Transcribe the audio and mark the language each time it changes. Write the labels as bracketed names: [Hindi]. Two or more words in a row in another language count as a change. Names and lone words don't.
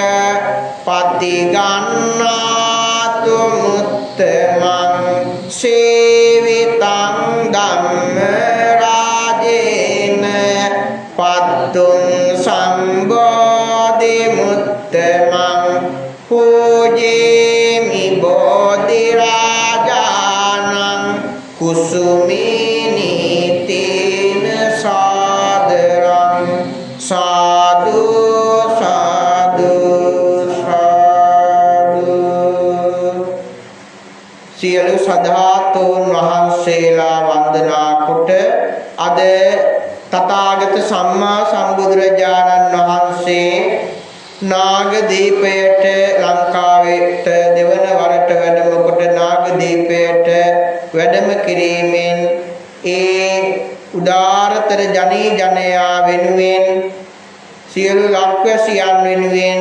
[Pali] පතිගන්නාතු මුත්තමං සේවිතං ධම්ම රාජේන පත්තුං සම්බෝධි මුත්තමං පූජේමි බෝධි රාජානං කුසුමිනි තේන සාදරං සාදු සාදු සාදු [Sinhala] සියලු සදාතුන් වහන්සේලා වන්දනා කොට අද තථාගත සම්මා සම්බුදුරජාණන් වහන්සේ නාගදීපයට ලංකාවට දෙවන වරට වැඩම කොට නාගදීපයට වැඩම කිරීමෙන් ඒ උදාරතර ජනී ජනයා වෙනුවෙන් සියලු ලක්වැසියන් වෙනුවෙන්